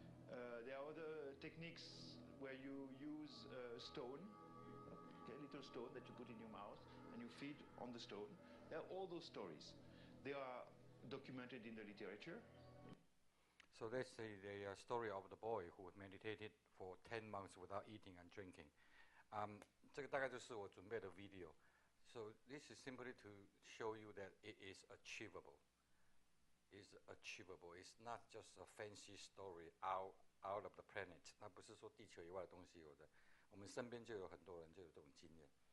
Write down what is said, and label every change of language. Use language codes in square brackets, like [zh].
[en] There are other techniques where you use a stone, a little stone that you put in your mouth and you feed on the stone. There are all those stories. They are documented in the literature. So let's say the story of the boy who meditated for 10 months without eating and drinking. [zh] 这个大概就是我准备的 video. [en] So this is simply to show you that it is achievable. It's achievable. It's not just a fancy story out of the planet. [zh] 它不是说地球以外的东西有的，我们身边就有很多人就有这种经验。